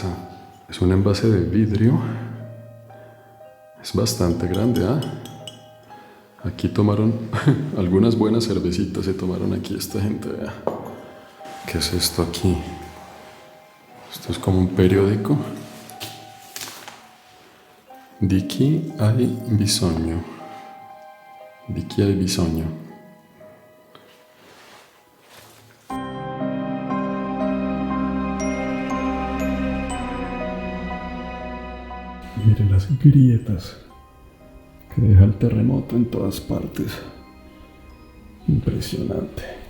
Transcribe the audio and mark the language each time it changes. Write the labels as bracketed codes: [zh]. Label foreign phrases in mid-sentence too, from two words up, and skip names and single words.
[es] Es un envase de vidrio. Es bastante grande, ¿ah? Aquí tomaron algunas buenas cervecitas, se tomaron aquí esta gente, vea. ¿Qué es esto aquí? Esto es como un periódico. [it] Di chi hai bisogno. Di chi hai bisogno. [es] Miren las grietas que deja el terremoto en todas partes. Impresionante.